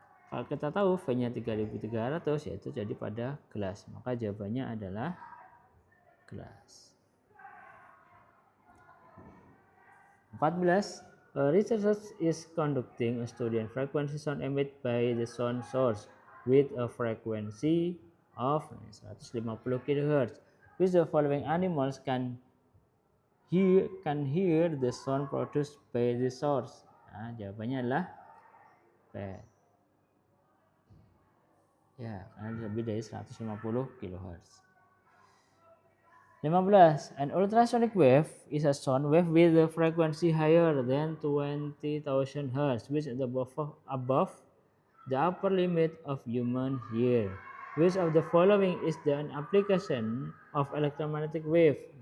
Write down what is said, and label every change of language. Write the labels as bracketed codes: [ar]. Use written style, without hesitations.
[id] Kalau kita tahu V-nya 3.300 yaitu jadi pada gelas, maka jawabannya adalah gelas. 14. [en] A researcher is conducting a study on frequency sound emitted by the sound source with a frequency of 150 kHz. Which the following animals can hear the sound produced by the source? [id] Nah, jawabannya adalah bat. Ya, karena lebih dari 150 kHz. 15. [en] An ultrasonic wave is a sound wave with a frequency higher than 20,000 Hz, which is above the upper limit of human hear. Which of the following is an application of electromagnetic wave?